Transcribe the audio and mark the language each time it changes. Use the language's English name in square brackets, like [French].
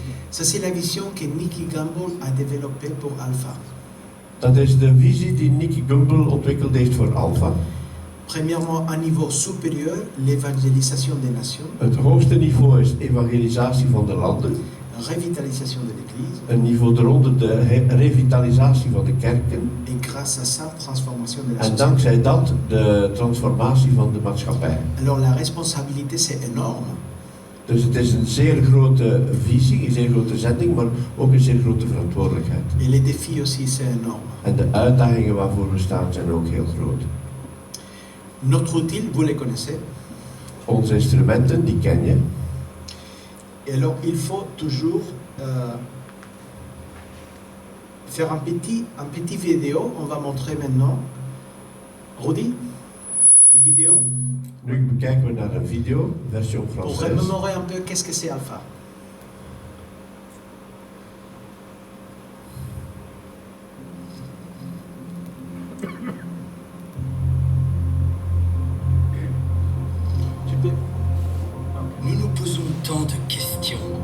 [French] Ça, c'est la vision que Nicky Gamble a développée pour Alpha. [Dutch] Dat is de visie die Nicky Gumbel ontwikkeld heeft voor Alpha. [French] Premièrement, à niveau supérieur, l'évangélisation des nations, [Dutch] Het hoogste niveau is evangelisatie van de landen. [French] revitalisation de l'Église, [Dutch] Een niveau eronder de revitalisatie van de kerken. [French] et grâce à ça, transformation de la [Dutch] En [French] société. [Dutch] dankzij dat de transformatie van de maatschappij. [French] Alors la responsabilité, c'est énorme. [Dutch] Dus het is een zeer grote visie, een zeer grote zending, maar ook een zeer grote verantwoordelijkheid. [French] Et les défis aussi, c'est énorme. [Dutch] En de uitdagingen waarvoor we staan zijn ook heel groot. [French] Notre outil, vous les connaissez. [Dutch] Onze instrumenten, die ken je. [French] Et alors, il faut toujours faire un petit vidéo. On va montrer maintenant. Rudy, les vidéos. [Dutch] Nu bekijken we naar een video, version [French] Pour Française. remémorer un peu qu'est-ce que c'est Alpha. Tu peux. Nous nous posons tant de questions.